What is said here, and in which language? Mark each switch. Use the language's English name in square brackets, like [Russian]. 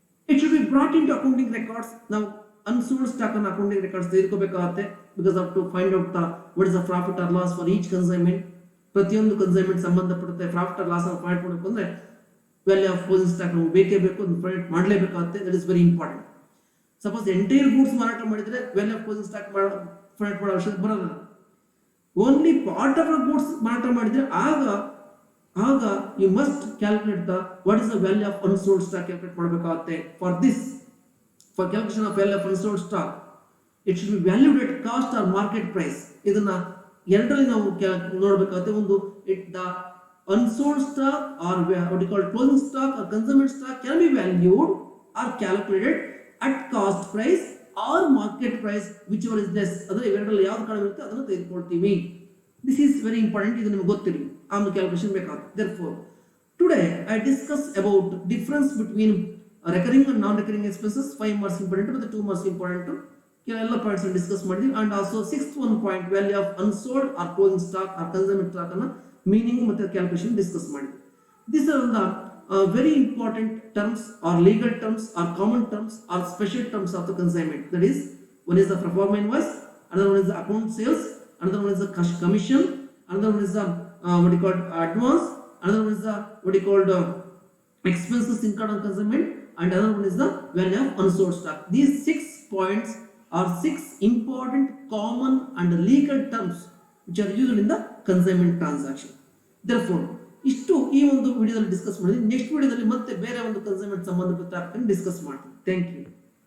[English] It should be brought into accounting records. Now unsold stock on accounting records [Kannada] ತೆಗೆದುಕೋಬೇಕಾಗುತ್ತೆ [English] because of to find out what is the profit or loss for each consignment. [Kannada] ಪ್ರತಿಯೊಂದು consignment ಸಂಬಂಧಪಡುತ್ತೆ profit or loss ಅನ್ನು find ಮಾಡಬೇಕು ಅಂದ್ರೆ value of closing stock ನಾವು ಬೇಕೇ ಬೇಕು, ಅದನ್ನು find ಮಾಡಲೇಬೇಕಾಗುತ್ತೆ. [English] That is very important. [Kannada] Suppose entire goods ಮಾರಾಟ ಮಾಡಿದ್ರೆ value of closing stock find ಮಾಡೋ ಅವಶ್ಯಕತೆ ಬರೋಲ್ಲ. [English] only part of goods [Kannada] ಮಾರಾಟ ಮಾಡಿದ್ರೆ ಆಗ [English] you must calculate the what is the value of unsold stock [Kannada] calculate ಮಾಡಬೇಕಾಗುತ್ತೆ. [English] For calculation of value of unsold stock it should be valued at cost or market price. [Kannada] ಇದನ್ನ ಎರಡರಲ್ಲಿ ನಾವು ನೋಡಬೇಕಾಗುತ್ತೆ. ಒಂದು [English] The unsold stock or what you call closing stock or consignment stock can be valued or calculated at cost price or market price, whichever is less. [Kannada] ಅದರ ಇವೆರಡರಲ್ಲಿ ಯಾವುದು ಕಡಿಮೆ ಇರುತ್ತೆ ಅದನ್ನು ತೆಗೆದುಕೊಳ್ತೀವಿ. [English] This is very important. [Kannada] ಇದು ನಿಮಗೆ ಗೊತ್ತಿರಲಿ, ಆ ಒಂದು ಕ್ಯಾಲ್ಕುಲೇಷನ್ ಬೇಕಾಗುತ್ತೆ. [English] Therefore today I discuss about difference between recurring and non-recurring expenses. 5 marks important but the 2 marks important. [Kannada] ಎಲ್ಲ ಪಾಯಿಂಟ್ಸ್ ಡಿಸ್ಕಸ್ ಮಾಡಿದ್ವಿ. [English] and also 6th one point value of unsold or closing stock or consignment stock [Kannada] ಅನ್ನ meaning ಮತ್ತೆ calculation discuss ಮಾಡಿದ್ವಿ. [English] These are the very important terms or legal terms or common terms or special terms of the consignment. That is, one is the pro forma invoice, another one is the account sales, another one is the commission, another one is the what you call advance, another one is the what you called expenses incurred on consignment, and another one is the value of unsold stock. These 6 points are 6 important common and legal terms which are used in the consignment transaction. [Kannada] Therefore ಇಷ್ಟು ಈ ಒಂದು ವಿಡಿಯೋದಲ್ಲಿ discuss ಮಾಡಿದ್ವಿ. Next ವಿಡಿಯೋದಲ್ಲಿ ಮತ್ತೆ ಬೇರೆ ಒಂದು consignment ಸಂಬಂಧಪಟ್ಟ ಟಾಪಿಕ್ ಡಿಸ್ಕಸ್ ಮಾಡ್ತೀವಿ. [English] Thank you.